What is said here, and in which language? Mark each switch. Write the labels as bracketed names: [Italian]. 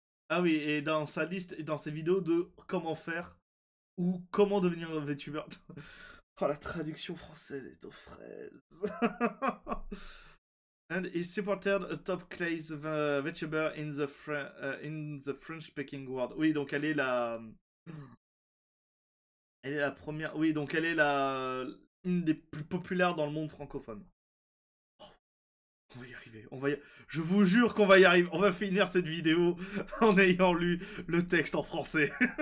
[French] Ah oui, et dans sa liste, et dans ses vidéos de comment faire ou comment devenir un VTuber. Oh, la traduction française est aux fraises. [English] And he supported a top class VTuber in the French-speaking world. [French] Oui, donc elle est la... Elle est la première... Oui, donc elle est une des plus populaires dans le monde francophone. Oh, on va y arriver. Je vous jure qu'on va y arriver. On va finir cette vidéo en ayant lu le texte en français.